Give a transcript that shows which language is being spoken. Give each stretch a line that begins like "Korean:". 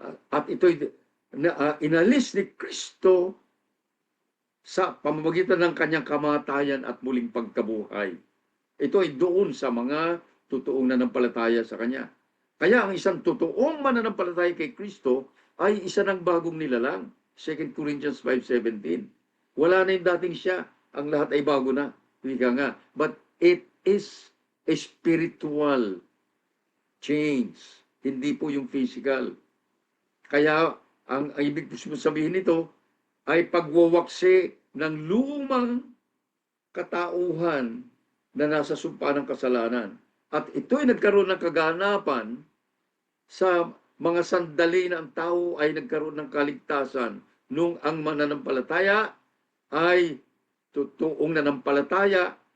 Filipino: At ito'y inalis ni Kristo sa pamamagitan ng kanyang kamatayan at muling pagkabuhay. Ito ay doon sa mga totoong nanampalataya sa Kanya. Kaya ang isang totoong mananampalataya kay Kristo ay isa ng bagong nilalang. 2 Corinthians 5:17. Wala na yung dating siya. Ang lahat ay bago na. Wika nga.
English: But it is a spiritual change.
Filipino: Hindi po yung physical. Kaya ang ibig sabihin nito ay pagwawaksi ng lumang katauhan na nasa sumpa ng kasalanan. At ito'y nagkaroon ng kaganapan sa mga sandali na ang tao ay nagkaroon ng kaligtasan nung ang mananampalataya ay totoong nanampalataya.